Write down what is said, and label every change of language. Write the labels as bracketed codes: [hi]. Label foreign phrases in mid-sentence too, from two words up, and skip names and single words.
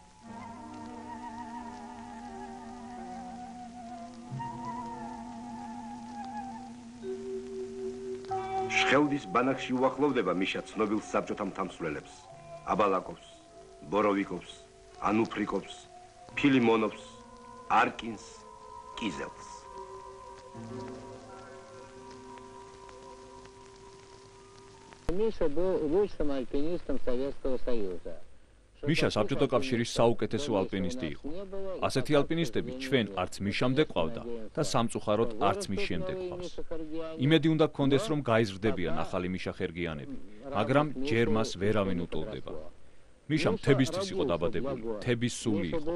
[ka] შხელდის ბანაკში უახლოვდება მიშა ცნობილ საბჭოთა მთამსვლელებს, აბალაკოვს, ბოროვიკოვს, ანუფრიკოვს, ფილიმონოვს, არკინს, კიზელს. [ru] Миша был лучшим альпинистом Советского Союза. [ka] მიშა საბჭოთა კავშირის საუკეთესო ალპინისტი იყო. ასეთი ალპინისტები ჩვენ არც მიშამდე ყავდა და სამწუხაროდ არც მის შემდეგ ყავს. იმედი უნდა გქონდეს, რომ გაიზრდებიან ახალი მიშა ხერგიანები, მაგრამ ჯერ მას ვერავინ უტოლდება. მიშა მთებისთვის იყო დაბადებული, მთების სული იყო.